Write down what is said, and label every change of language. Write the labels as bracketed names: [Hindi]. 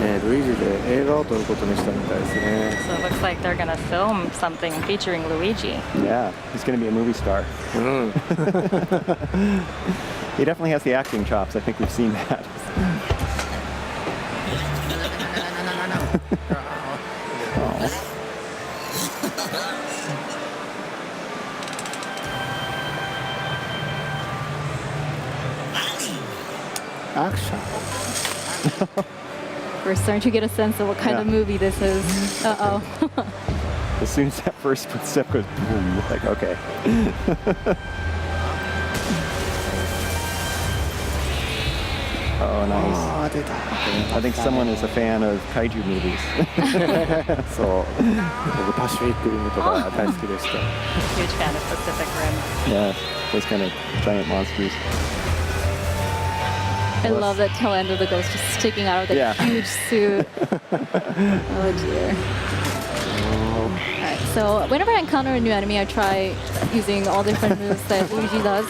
[Japanese] リで映画を撮ることにしたみたいですね。 [English] So it looks like they're gonna film something featuring Luigi. Yeah, he's going to be a movie star. うん He definitely has the acting chops. I think we've seen that. Oh. [Japanese] アクション [English] We're starting to get a sense of what kind of Yeah. movie this is. Uh-oh. As soon as that first footstep goes boom, like, okay. Oh, nice. [Japanese] あー出た [English] I think someone is a fan of kaiju movies. [Japanese] そう僕パシフィックリムとか大好きでした [English] Huge fan of Pacific Rim. Yeah, those kind of giant monsters. I love that tail end of the ghost just sticking out of the Yeah. huge suit. Oh dear. Alright, so whenever I encounter a new enemy, I try using all different moves that Luigi does.